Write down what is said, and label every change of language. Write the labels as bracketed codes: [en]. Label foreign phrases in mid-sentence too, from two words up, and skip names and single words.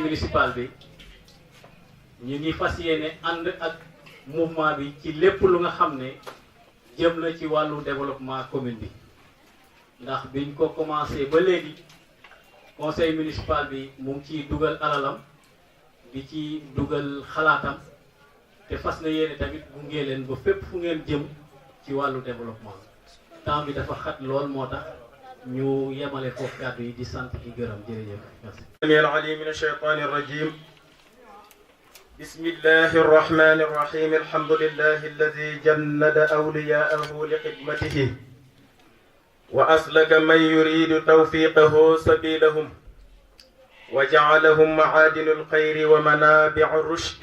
[wo] municipal bi ñu ngi fas yéene ànd ak mouvement bi ci lépp lu nga xam ne jëm na ci wàllu [fr] développement commune [wo] bi ndax biñ ko commencé ba léegi [fr] conseil municipal [wo] bi mu ngi ciy dugal alalam di ci dugal xalaatam te fas na yéene tamit gunge leen ba fépp fu ngeen jëm ci wàllu développement temps bi dafa xat lool moo tax ñu yemale foofu kàddu yi di sant di gërëm jërëjëf merci. [ar] السميع العليم من الشيطان الرجيم بسم الله الرحمن الرحيم الحمد لله الذي جند أولياءه لخدمته وأسلك من يريد توفيقه سبيلهم وجعلهم معادن الخير ومنابع الرشد